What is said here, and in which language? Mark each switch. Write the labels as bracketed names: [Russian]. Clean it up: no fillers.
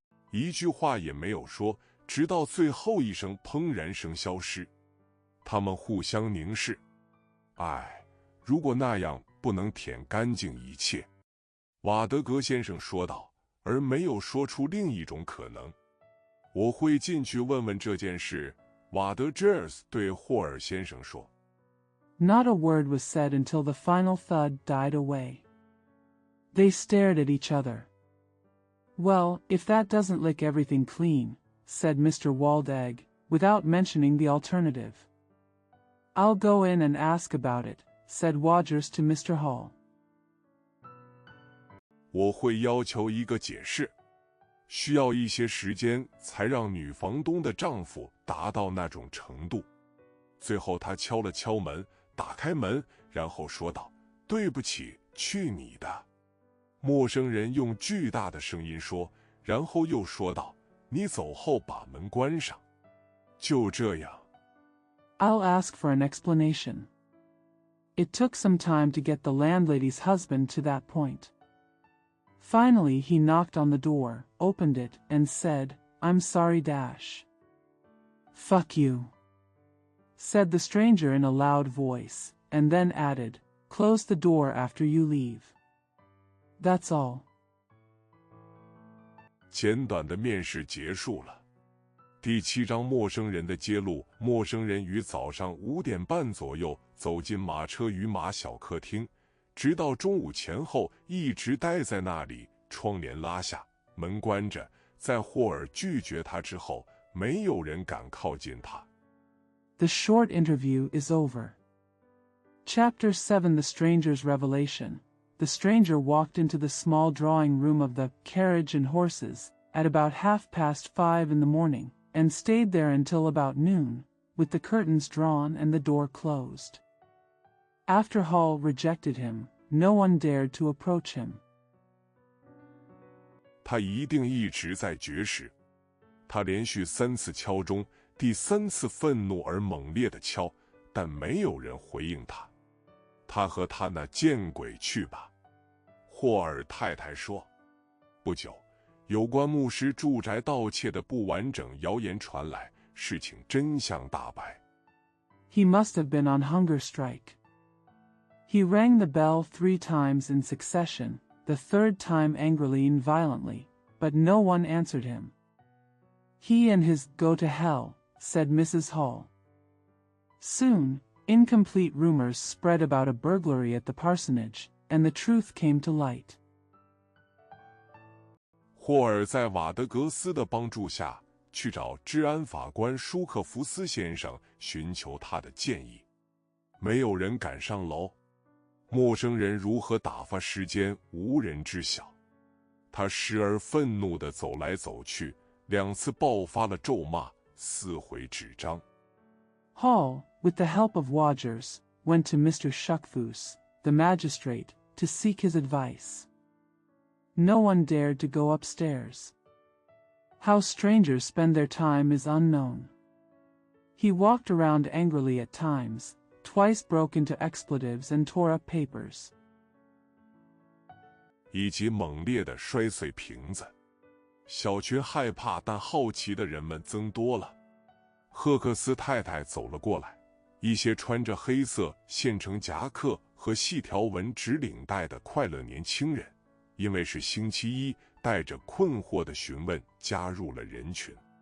[Chinese] 一句话也没有说，直到最后一声砰然声消失。他们互相凝视。唉，如果那样不能舔干净一切，瓦德格先生说道，而没有说出另一种可能。我会进去问问这件事，瓦德吉尔斯对霍尔先生说。 [English] Not a word was said until the final thud died away. They stared at each other. Well, if that doesn't lick everything clean, said Mr. Waldeck, without mentioning the alternative. I'll go in and ask about it, said Rogers to Mr. Hall. [Chinese] 我会要求一个解释，需要一些时间才让女房东的丈夫达到那种程度。最后他敲了敲门，打开门，然后说道：“对不起，去你的！” 陌生人用巨大的声音说，然后又说道：“你走后把门关上。” 就这样。 [English] I'll ask for an explanation. It took some time to get the landlady's husband to that point. Finally, he knocked on the door, opened it, and said, "I'm sorry, Fuck you," said the stranger in a loud voice, and then added, "Close the door after you leave. That's all." [Chinese] 简短的面试结束了。第7章陌生人的揭露。陌生人于早上5点半左右走进马车与马小客厅，直到中午前后一直待在那里，窗帘拉下，门关着。在霍尔拒绝他之后，没有人敢靠近他。 [English] The short interview is over. Chapter 7 The Stranger's Revelation. The stranger walked into the small drawing room of the Carriage and Horses at about 5:30 in the morning, and stayed there until about noon, with the curtains drawn and the door closed. After Hall rejected him, no one dared to approach him. [Chinese] 他一定一直在绝食。他连续3次敲钟，第3次愤怒而猛烈地敲，但没有人回应他。他和他那见鬼去吧，霍尔太太说。不久，有关牧师住宅盗窃的不完整谣言传来，事情真相大白。 [English] He must have been on hunger strike. He rang the bell 3 times in succession, the 3rd time angrily and violently, but no one answered him. He and his "go to hell," said Mrs. Hall. Soon, incomplete rumors spread about a burglary at the parsonage, and the truth came to light. [Chinese] 霍尔在瓦德格斯的帮助下，去找治安法官舒克福斯先生寻求他的建议。没有人敢上楼。陌生人如何打发时间，无人知晓。他时而愤怒地走来走去，2次爆发了咒骂，4回纸张。 [English] Hall, with the help of Rogers, went to Mr. Shuckfus, the magistrate, to seek his advice. No one dared to go upstairs. How strangers spend their time is unknown. He walked around angrily at times, twice broke into expletives and tore up papers. [Chinese] 以及猛烈地摔碎瓶子。小群害怕但好奇的人们增多了。赫克斯太太走了过来，一些穿着黑色线程夹克和细条纹直领带的快乐年轻人，因为是星期一，带着困惑的询问加入了人群。